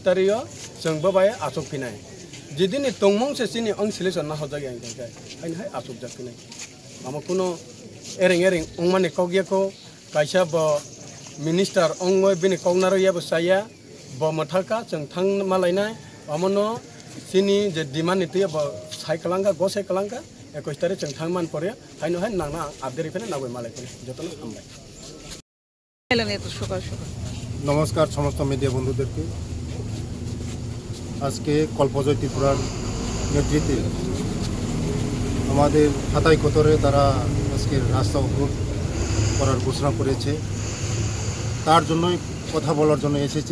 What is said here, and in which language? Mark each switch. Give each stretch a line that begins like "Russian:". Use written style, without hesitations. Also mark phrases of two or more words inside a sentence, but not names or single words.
Bodo: तारिख जोंबो बाय आसब फैनाय जिदिनि तंमं से सिनि आं सिलेक्शन ना हरजाय आं गाय आइनहाय आसब जाफिनाय आमा कुनो एरें अंमाने कगियाको कायसा ब मिनिस्टार अंगय बिनि कगनारो याबो साया ब मथाका जों थां मालायनाय अमनो सिनि जे डिमान्ड नितैया ब साइ कलांगा गसाइ कलांगा 21 तारिख जों थां मान परे हायनोहाय नांना आपदेरि फेने नागय मालायफोर जतन हामबाय
Bangla: নমস্কার সমস্ত মিডিয়া বন্ধুদেরকে আজকে কল্পজয় ত্রিপুরার নেতৃত্বে আমাদের হাতাই কোতরে তারা আজকে রাস্তা অবরোধ করার ঘোষণা করেছে তার জন্যই কথা বলার জন্য এসেছি